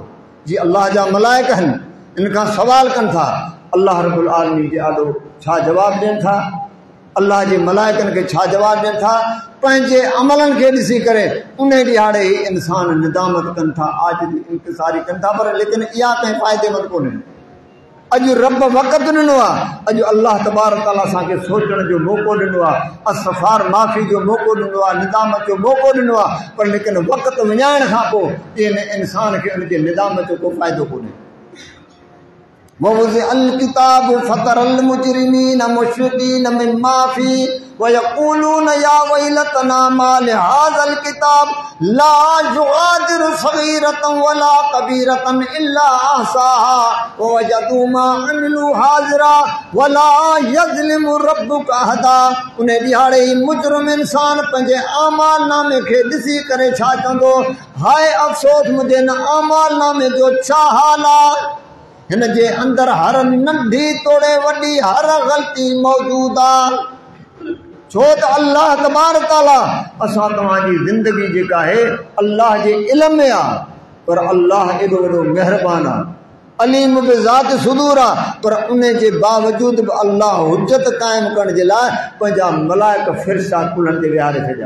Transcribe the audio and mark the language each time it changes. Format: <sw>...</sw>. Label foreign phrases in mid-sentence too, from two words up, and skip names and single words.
<sd>जी अल्लाह जा मलाइक आहिनि, इन खां सवाल कनि था, अल्लाह</sd> <ar>رب العالمين</ar> <sd>जे आॾो छा जवाबु ॾियनि था, अल्लाह जे मलाइकनि खे छा जवाबु ॾियनि था, पंहिंजे अमलनि खे ॾिसी करे उन ॾिहाड़े ई इंसान निदामत कनि था, आजिज़ी इंकिसारी कनि था, पर लेकिन इहा कंहिं फ़ाइदेमंद कोन्हे। अॼु रब वक़्तु ॾिनो आहे, अॼु अल्लाह</sd> <ar>تبارك تعالى</ar> <sd>असांखे सोचण जो मौक़ो ॾिनो आहे, इस्तग़फ़ार माफ़ी जो मौक़ो ॾिनो आहे, निदामत जो मौक़ो ॾिनो आहे, पर लेकिन वक़्तु विञाइण खां पोइ इन इंसान खे उनजे निदामत जो को फ़ाइदो कोन्हे।</sd> <ar>ووضع الكتاب فترى المجرمين مشفقين مما فيه ويقولون يا ويلتنا ما لهذا الكتاب لا يغادر صغيرة ولا كبيرة إلا أحصاها ووجدوا ما عملوا حاضرا ولا يظلم ربك أحدا.</ar> <sd>उन ॾिहाड़े ई मुजरिम इंसान पंहिंजे आमाल नामे खे ॾिसी करे छा चवंदो, हाय अफ़सोस मुंहिंजे हिन आमाल नामे जो छा हाल आहे। हिन जे अंदरि हर नंढी तोड़े वॾी हर ग़लती मौजूदु आहे। छो त अल्लाह</sd> <ar>تبارك تعالى</ar> <sd>असां तव्हांजी ज़िंदगी जेका आहे अल्लाह जे इल्म में आहे, पर अल्लाह एॾो वॾो महिरबान आहे, अलीम बि ज़ात सुदूर आहे, पर उन जे बावजूदि बि अल्लाह हुज्जत क़ाइमु करण जे लाइ पंहिंजा मलाइक फ़िरिश्ता कुल्हनि ते विहारे छॾिया।</sd>